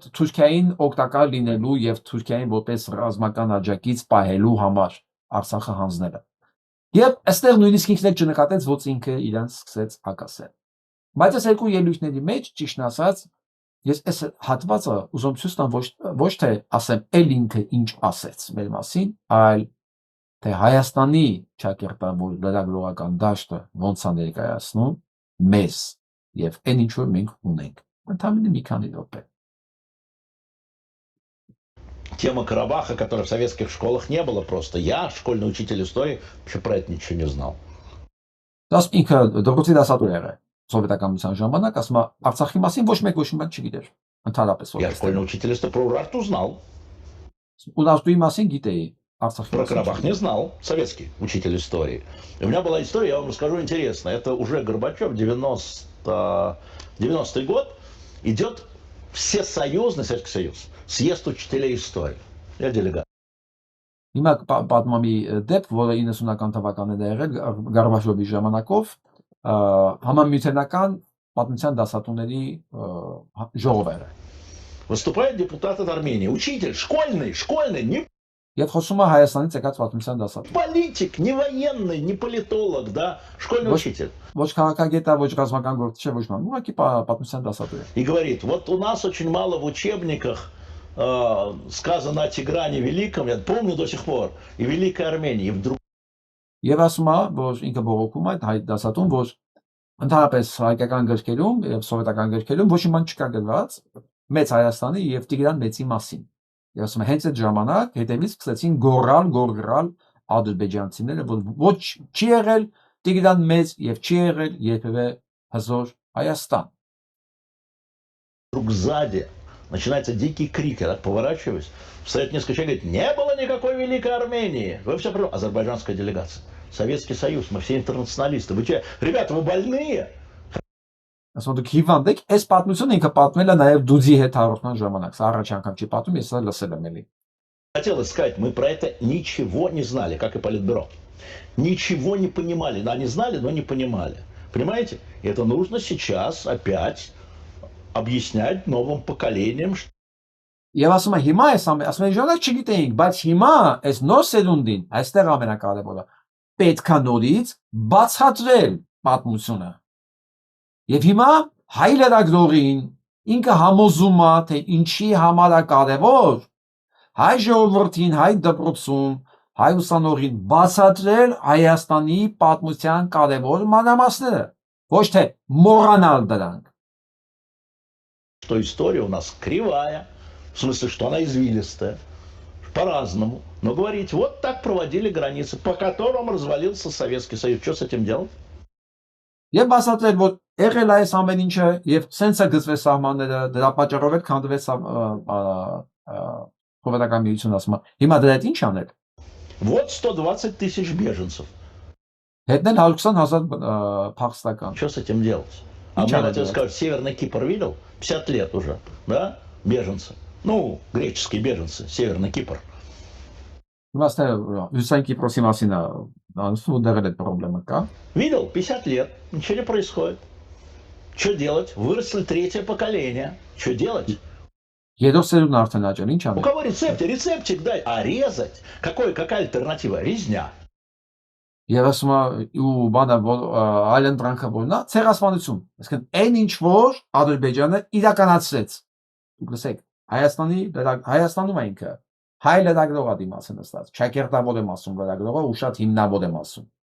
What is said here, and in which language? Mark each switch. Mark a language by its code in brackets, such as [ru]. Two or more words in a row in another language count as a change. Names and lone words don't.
[hy] Թուրքիային օգտակար լինելու եւ Թուրքիային որպես ռազմական աջակից պահելու համար Արցախը հանձնելը։ Եվ այստեղ նույնիսկ ինքն էլ չնկատեց, որ ինքը իրան սկսեց հակասել։ Բայց այս 2 ելույթների մեջ, ճիշտն ասած, ես այս հատվածը ուզում ցույց տամ ոչ թե ասեմ էլ ինքը ինչ ասեց մեր մասին, այլ թե Հայաստանի ճակերտավոր լրագրողական դաշտը ոնց է ներկայացնում մեզ եւ այն ինչ որ մենք ունենք։ Ընդհանրապես մի քանի րոպե։ [ru] Тема Карабаха, которой в советских школах не было просто. Я, школьный учитель истории, вообще про это ничего не знал. [hy] Դաս ինքը դպրոցի դասատու եղել սովետականության ժամանակ, ասում է Արցախի մասին ոչ մեկ ոչ մի բան չգիտեր։ Ընդհանրապես [ru] Я школьный учитель истории про Урарту знал. [hy] Урարտուի մասին գիտեի, Արցախի [ru] Про Карабах не знал, советский учитель истории. И у меня была история, я вам расскажу интересно. Это уже Горбачев, 90-й год, идет Всесоюзный Советский Союз, съезд учителей истории. Я делегат. [hy] Հիմա պատմամի դեպք, որը 90-ական թվականներին է եղել Գորբաչովի ժամանակով, համամիութենական պատմության դասատուների ժողով էր։ [ru] Выступает депутат от Армении, учитель, школьный, не [hy] Եվ խոսում է Հայաստանից եկած պատմության դասատու։ [ru] политик, не военный, не политолог, да, школьный учитель. [hy] Ոչ քաղաքագետ է, ոչ ռազմական գործիչ է, ոչ ման, ուղղակի պատմության դասատու է։ [ru] И говорит, вот у нас очень мало в учебниках сказано о Тигране Великом, я помню до сих пор, и Великой Армении, и вдруг [hy] Եվ ասում է, որ ինքը բողոքում է հայ դասատուն, որ ընդհանրապես հայկական գրքերում եւ սովետական գրքերում ոչ մի բան չկա գրված մեծ Հայաստանի եւ Տիգրան մեծի մասին։ Եվ ասում է, հենց այդ ժամանակ հետևից սկսեցին գոռալ ադրբեջանցիները, որ ոչ չի եղել Տիգրան մեծ եւ չի եղել երբևէ հզոր Հայաստան։ [ru] вдруг сзади начинается дикий крик, я так поворачиваюсь, встает несколько человек, говорит, не было никакой Великой Армении. Вы все правы. Азербайджанская делегация. Советский Союз, мы все интернационалисты. Вы че, ребята, вы больные? [hy] Ասում դուք հիվանդ եք, այս պատմությունը ինքը պատմել է նաև դուձի հետ հաղորդման ժամանակ։ Սա առաջ անգամ չի պատմում, ես սա լսել եմ էլի։ [ru] Хотелось сказать, мы про это ничего не знали, как и Политбюро. Ничего не понимали. Да, они знали, но не понимали. Понимаете? И это нужно сейчас опять объяснять новым поколениям. [hy] Եվ ասում է հիմա ասում են ժամանակ չգիտեինք, բայց հիմա այս նոր սերունդին, այստեղ ամենակարևորը, պետքա նորից բացատրել պատմությունը։ Եվ հիմա հայ լրագրողին ինքը համոզում է, թե ինչի համար է կարևոր հայ ժողովրդին, հայ դպրոցում, հայ ուսանողին բացատրել Հայաստանի պատմության կարևոր մանրամասները, ոչ թե մոռանալ դրանք։ [ru] Что история у нас кривая, в смысле, что она извилистая, по-разному. Но говорить, вот так проводили границы, по которым развалился Советский Союз. Что с этим делать? [hy] Եվ բացատրել, որ եղել է այս ամեն ինչը եւ սենսը գծվեց սահմանները, դրա պատճառով էլ քանդվեց Սովետական միությունը, ասում է։ Հիմա դրա հետ ինչ անել։ [ru] Вот 120 тысяч беженцев. [hy] Հետնել 120,000 փախստական։ [ru] Что с этим делать? А мне хотел сказать, Северный Кипр видел? 50 лет уже, да? Беженцы. Ну, греческие беженцы, Северный Кипр. [hy] Իմաստը Հյուսային Կիպրոսի մասին է, անցնում դեռ այդ խնդրեմը կա։ [ru] Видел? 50 лет. Ничего не происходит. Что делать? Выросли третье поколение. Что делать? [hy] Երրորդ սերունդն արդեն աճել, ինչ [ru] У [hy] անել։ [ru] кого рецепт? Рецептик дай. А резать? Какая альтернатива? Резня. [hy] Եվ ասում է ու բանը այլ ընտրանքը որն է, ցեղասպանություն։ Այսինքն այն ինչ որ Ադրբեջանը իրականացրեց։ Դուք լսեք, Հայաստանում է ինքը հայ լրագրողը դիմաց է նստած։ Շակերտավոր եմ ասում լրագրողը ու շատ հիմնավոր եմ ասում։